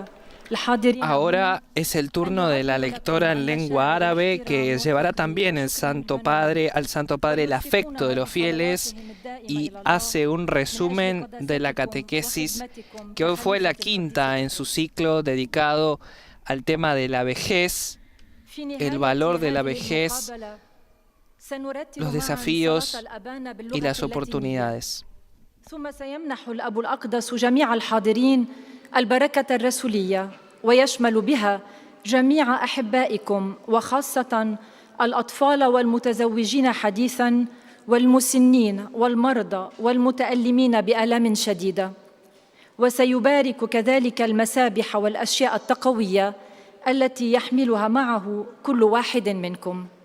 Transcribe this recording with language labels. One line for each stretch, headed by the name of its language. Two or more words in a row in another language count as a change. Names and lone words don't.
Spanish: Ahora es el turno de la lectora en lengua árabe, que llevará también al Santo Padre el afecto de los fieles y hace un resumen de la catequesis, que hoy fue la quinta en su ciclo dedicado al tema de la vejez, el valor de la vejez, los desafíos y las oportunidades.
Arabic: ثم سيمنح الأب الأقدس جميع الحاضرين البركة الرسولية، ويشمل بها جميع أحبائكم وخاصة الأطفال والمتزوجين حديثاً والمسنين والمرضى والمتألمين بآلام شديدة، وسيبارك كذلك المسابح والأشياء التقوية التي يحملها معه كل واحد منكم.